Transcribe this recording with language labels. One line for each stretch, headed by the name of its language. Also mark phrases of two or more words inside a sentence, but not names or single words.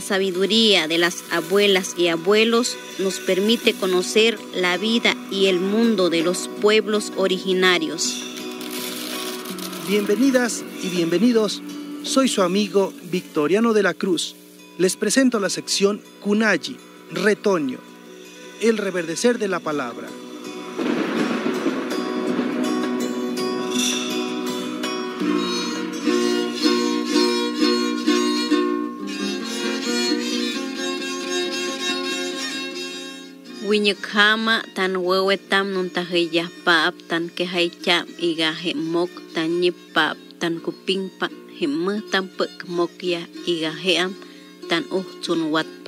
Spanish: sabiduría de las abuelas y abuelos nos permite conocer la vida y el mundo de los pueblos originarios. Bienvenidas y bienvenidos, soy su amigo Victoriano de la Cruz. Les presento la sección Kunayi, Retoño, el reverdecer de la palabra.
Huehuetla Tepehua: Wiñukhama tan huehuetam nuntajeyah paap tan kehaycham iga hemok tan nyipap tan kupingpa hemeh tan pekmokyah iga heam tan uhtzun watpa.